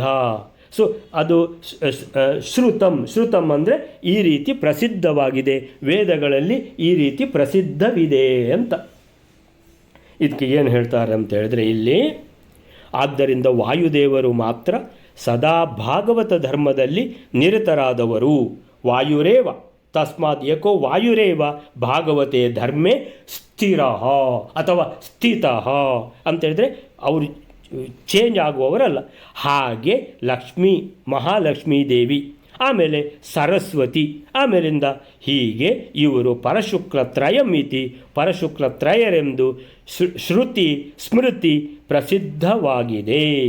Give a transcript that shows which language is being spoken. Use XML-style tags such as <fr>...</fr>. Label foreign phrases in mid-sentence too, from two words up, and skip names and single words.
<kn>ಸೊ ಅದು ಶ್ರುತಂ ಅಂದರೆ ಈ ರೀತಿ ಪ್ರಸಿದ್ಧವಾಗಿದೆ, ವೇದಗಳಲ್ಲಿ ಈ ರೀತಿ ಪ್ರಸಿದ್ಧವಿದೆ ಅಂತ. ಇದಕ್ಕೆ ಏನು ಹೇಳ್ತಾರೆ ಅಂತ ಹೇಳಿದ್ರೆ ಇಲ್ಲಿ, ಆದ್ದರಿಂದ ವಾಯುದೇವರು ಮಾತ್ರ ಸದಾ ಭಾಗವತ ಧರ್ಮದಲ್ಲಿ ನಿರತರಾದವರು.</kn> <sa>ವಾಯುರೇವ ತಸ್ಮಾತ್ ಏಕೋ ವಾಯುರೇವ ಭಾಗವತೆ ಧರ್ಮೇ ಸ್ಥಿರ ಅಥವಾ ಸ್ಥಿತಃ</sa> <kn>ಅಂತೇಳಿದರೆ ಅವರು ಚೇಂಜ್ ಆಗುವವರಲ್ಲ. ಹಾಗೆ ಲಕ್ಷ್ಮೀ, ಮಹಾಲಕ್ಷ್ಮೀ ದೇವಿ, ಆಮೇಲೆ ಸರಸ್ವತಿ, ಆಮೇಲಿಂದ ಹೀಗೆ ಇವರು</kn> <sa>ಪರಶುಕ್ಲತ್ರಯಂ ಇತಿ,</sa> <kn>ಪರಶುಕ್ಲತ್ರಯರೆಂದು ಶ್ರುತಿ ಸ್ಮೃತಿ ಪ್ರಸಿದ್ಧವಾಗಿದೆ.</kn>